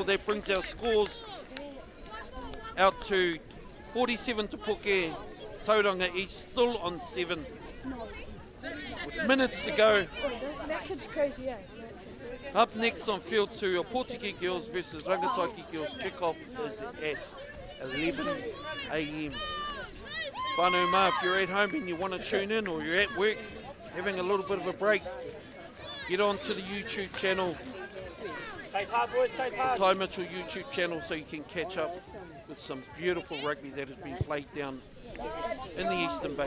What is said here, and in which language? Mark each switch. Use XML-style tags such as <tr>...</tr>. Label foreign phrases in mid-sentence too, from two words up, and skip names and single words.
<en>That brings our scores out to 47 to Puke. Tauranga East still on 7. With minutes to go. That kid's crazy, eh? Up next on field 2, Aotearoa girls versus Rangataiki girls. Kick-off is at 11 a.m.</en> <mi>Whānau mā,</mi> <en>if you're at home and you want to tune in, or you're at work having a little bit of a break, get on to the YouTube channel, Ty Mitchell YouTube channel, so you can catch up with some beautiful rugby that has been played down in the Eastern Bay.</en>